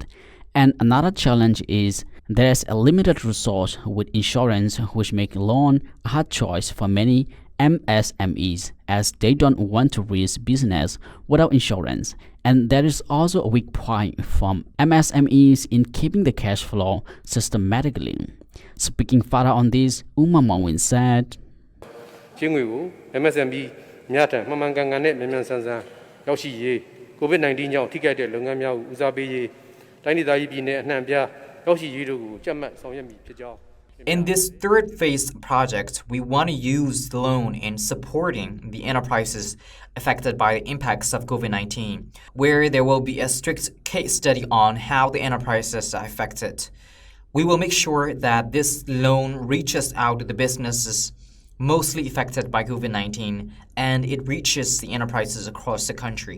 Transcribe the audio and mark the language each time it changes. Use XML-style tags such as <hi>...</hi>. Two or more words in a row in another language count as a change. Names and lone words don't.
<en>And another challenge is there is a limited resource with insurance, which make loan a hard choice for many MSMEs as they don't want to risk business without insurance. And there is also a weak point from MSMEs in keeping the cash flow systematically. Speaking further on this, Mawin said,</en> <my>MSME များထံမှန်မှန်ကန်ကန်နဲ့မြန်မြန်ဆန်ဆန်ရောက်ရှိရေး COVID-19 ကြောင့်ထိခိုက်တဲ့လုပ်ငန်းများကိုဦးစားပေးရေးတိုင်းဒေသကြီးပြည်နယ်အနှံ့အပြားရောက်ရှိရေးတို့ကိုကြက်မှတ်ဆောင်ရွက်မည်ဖြစ်ကြောင်း</my> <en>In this third phase project, we want to use the loan in supporting the enterprises affected by the impacts of COVID-19, where there will be a strict case study on how the enterprises are affected. We will make sure that this loan reaches out to the businesses mostly affected by COVID-19 and it reaches the enterprises across the country.</en>